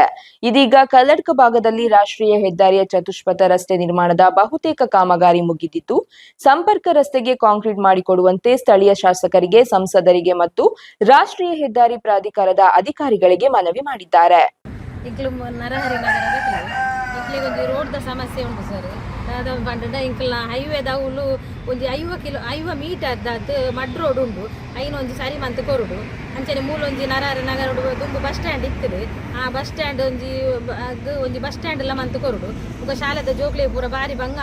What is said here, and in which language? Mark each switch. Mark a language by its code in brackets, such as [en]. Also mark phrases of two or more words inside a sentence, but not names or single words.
[kn] ಇದೀಗ ಕಲ್ಲಡ್ಕ ಭಾಗದಲ್ಲಿ ರಾಷ್ಟ್ರೀಯ ಹೆದ್ದಾರಿಯ ಚತುಷ್ಪಥ ರಸ್ತೆ ನಿರ್ಮಾಣದ ಬಹುತೇಕ ಕಾಮಗಾರಿ ಮುಗಿದಿದ್ದು, ಸಂಪರ್ಕ ರಸ್ತೆಗೆ ಕಾಂಕ್ರೀಟ್ ಮಾಡಿಕೊಡುವಂತೆ ಸ್ಥಳೀಯ ಶಾಸಕರಿಗೆ, ಸಂಸದರಿಗೆ ಮತ್ತು ರಾಷ್ಟ್ರೀಯ ಹೆದ್ದಾರಿ ಪ್ರಾಧಿಕಾರದ ಅಧಿಕಾರಿಗಳಿಗೆ ಮನವಿ ಮಾಡಿದ್ದಾರೆ. [tcy] ರೋಡ್ ಸಮಸ್ಯೆ ಉಂಟು ಸರ್. ಪಂಡ ಇಂಕಲ್ನ ಹೈವೇದ ಅವಳು ಒಂದು 50 ಮೀಟರ್ [en] mud road [tcy] ಉಂಟು. ಐನ ಒಂಜಿ ಸರಿ ಮಂತ್ ಕೊರುಡು ಅಂಚನೆ ಮೂಲೊಂಜಿ ನರಹರಿ ನಗರ ದುಂಬು [en] bus stand [tcy] ಇತ್ತದೆ. ಆ [en] bus stand [tcy] ಒಂಜಿ [en] bus stand [tcy] ಎಲ್ಲ ಮಂತ್ ಕೊರುಡು ಬೊಕ ಶಾಲೆದ ಜೋಕ್ಲೆ ಪೂರ ಬಾರಿ ಬಂಗ